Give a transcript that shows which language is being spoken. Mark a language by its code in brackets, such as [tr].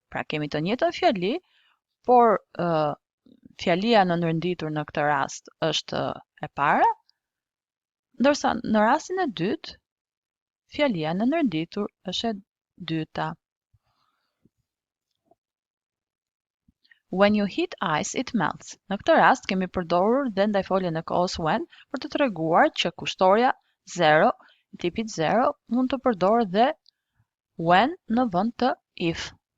[sq] Pra kemi të njëjtën fjali, por fjalia nënrenditur në këtë rast është e para, ndërsa në rastin e dytë, fjalia nënrenditur është e dyta. [en] When you heat ice, it melts. [sq] Në këtë rast kemi përdorur dhe ndaj foljen e kohës when për të treguar që kushtoria zero, tipit zero, mund të përdoret dhe when në vend të if.